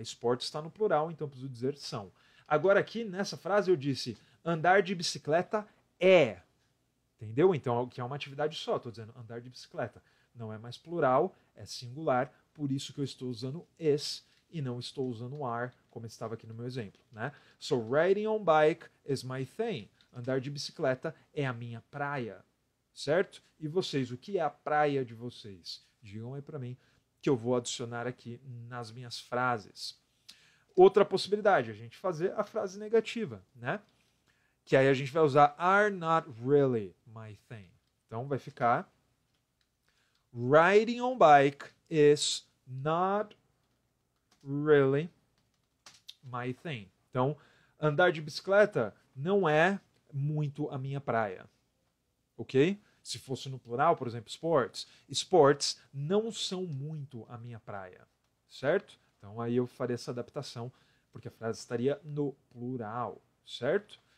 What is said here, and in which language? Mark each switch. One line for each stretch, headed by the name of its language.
Portuguese: Esportes está no plural, então preciso dizer são. Agora aqui, nessa frase, eu disse andar de bicicleta é. Entendeu? Então, que é uma atividade só. Estou dizendo andar de bicicleta. Não é mais plural, é singular. Por isso que eu estou usando is e não estou usando are, como estava aqui no meu exemplo. Né?
English: So, riding on bike is my thing.
Portuguese: Andar de bicicleta é a minha praia. Certo? E vocês, o que é a praia de vocês? Digam aí para mim, que eu vou adicionar aqui nas minhas frases. Outra possibilidade, a gente fazer a frase negativa, né? Que aí a gente vai usar
English: are not really my thing.
Portuguese: Então vai ficar
English: riding on bike is not really my thing.
Portuguese: Então, andar de bicicleta não é muito a minha praia. Ok? Se fosse no plural, por exemplo, sports, esportes não são muito a minha praia, certo? Então aí eu faria essa adaptação, porque a frase estaria no plural, certo?